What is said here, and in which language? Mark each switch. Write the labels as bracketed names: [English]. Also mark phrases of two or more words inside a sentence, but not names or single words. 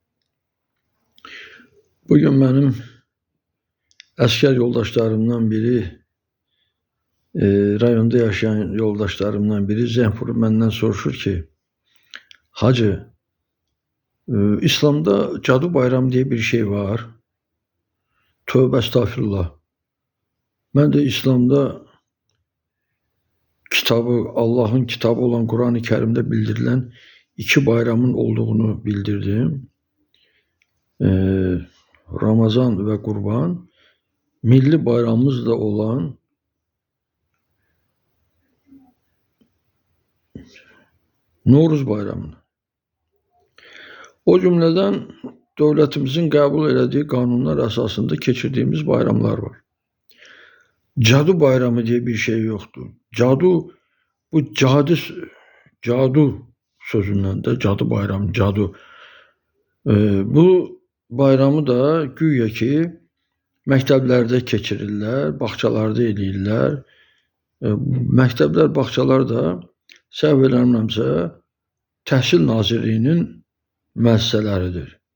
[Azerbaijani] Bugün mənim əskər yoldaşlarımdan biri, rayonda yaşayan yoldaşlarımdan biri zəng vurub məndən soruşur ki, Hacı, İslamda Cadu bayramı [Turkish] diye bir şey var. Tövbə estağfirullah. [Azerbaijani] Mən də [Turkish] İslamda Allah'ın kitabı olan Kur'an-ı Kerim'de bildirilen iki bayramın olduğunu bildirdim. Ramazan ve Kurban, milli bayramımız da olan Novruz bayramını. O cümleden devletimizin kabul ettiği kanunlar esasında geçirdiğimiz bayramlar var. Cadu bayramı diye bir şey yoktu. Cadu, bu cadu sözünden de cadı bayramı, cadu. [Azerbaijani] Bu bayramı da güya ki məktəblərdə keçirirlər, bağçalarda eləyirlər. Məktəblər, bağçalar da səhv eləmirəmsə Təhsil Nazirliyinin müəssisələridir.